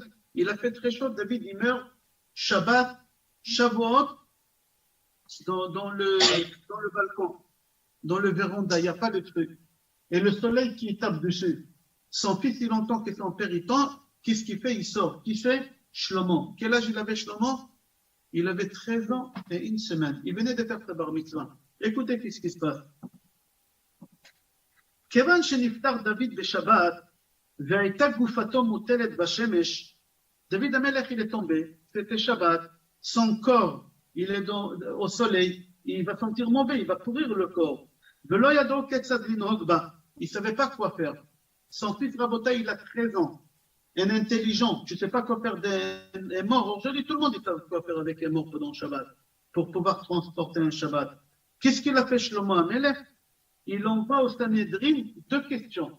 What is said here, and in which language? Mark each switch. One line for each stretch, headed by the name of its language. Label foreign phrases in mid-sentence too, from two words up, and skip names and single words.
French: Il a fait très chaud, David, il meurt Shabbat, Shavuot, dans le balcon, dans le véranda, il n'y a pas de truc. Et le soleil qui tape dessus. Son fils, il entend que son père, il tend. Qu'est-ce qu'il fait? Il sort. Qui fait? Shlomo. Quel âge il avait, Shlomo? Il avait 13 ans et une semaine. Il venait de faire sa bar mitzvah. Écoutez qu'est-ce qui se passe.
Hebrew: כיוון שנפטר דוד בשבת, והייתה גופתו מוטלת בשמש, David Amelech,
French: il est tombé, c'était Shabbat, son corps, il est au soleil, il va sentir mauvais, il va pourrir le corps.
Hebrew: ולא ידעו כיצד לנהוג בה,
French: il ne savait pas quoi faire. Son fils Rabotai, il a 13 ans, un intelligent, tu ne sais pas quoi faire des morts. Aujourd'hui, tout le monde sait quoi faire avec les morts pendant Shabbat, pour pouvoir transporter un Shabbat. Qu'est-ce qu'il a fait Shlomo Amelech? Il envoie au Sanhedrin 2 questions.